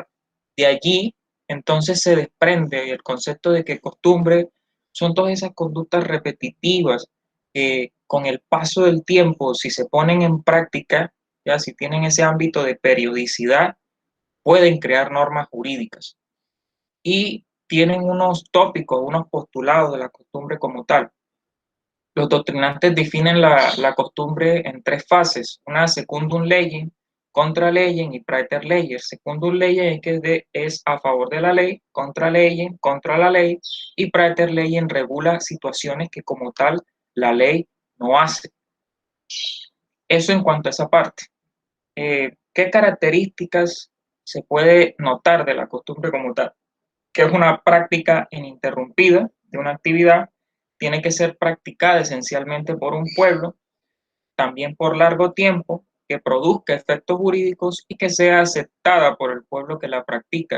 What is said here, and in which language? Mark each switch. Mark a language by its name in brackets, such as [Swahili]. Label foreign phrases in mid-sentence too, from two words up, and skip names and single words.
[Spanish] De allí, entonces, se desprende el concepto de que costumbre son todas esas conductas repetitivas que con el paso del tiempo, si se ponen en práctica, ya si tienen ese ámbito de periodicidad, pueden crear normas jurídicas y tienen unos tópicos, unos postulados de la costumbre como tal. Los doctrinantes definen la costumbre en tres fases: una [Latin] secundum legem, contra legem [Spanish] y [Latin] praeter legem. Secundum legem [Spanish] es que es a favor de la ley, [Latin] contra legem, [Spanish] contra la ley, y [Latin] praeter legem [Spanish] regula situaciones que como tal la ley no hace. Eso en cuanto a esa parte. ¿Qué características se puede notar de la costumbre como tal? Que es una práctica ininterrumpida de una actividad, tiene que ser practicada esencialmente por un pueblo, también por largo tiempo, que produzca efectos jurídicos y que sea aceptada por el pueblo que la practica.